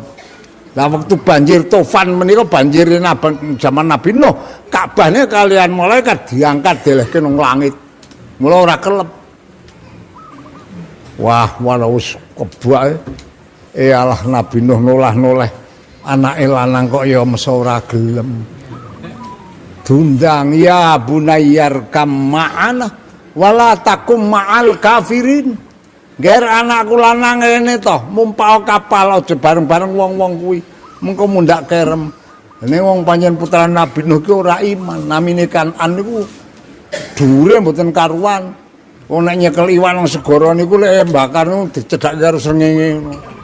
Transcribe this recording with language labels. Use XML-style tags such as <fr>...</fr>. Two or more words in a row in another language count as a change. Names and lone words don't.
<jv>Lah waktu banjir tufan menika banjir zaman Nabi Nuh, Ka'bahne kalian malaikat diangkat dilehke nang langit. Mula ora kelep. Wah, wis kebak alah Nabi Nuh nolah-noleh anake lanang kok ya mesa ora gelem.</jv> <ar>Dundang يا بني اركب معنا ولا تكن مع الكافرين.</ar> <jv>Ger anakku lanang ngene to, mumpao kapal aja bareng-bareng wong-wong kuwi. Mengko mundak kerem. Dene wong pancen putra Nabi Nuh ki ora iman. Namine Kan'an niku dhuwure mboten karuan. Wong nek nyekel iwan nang segara niku lek bakar niku dicedhak karo srengenge ngono.</jv>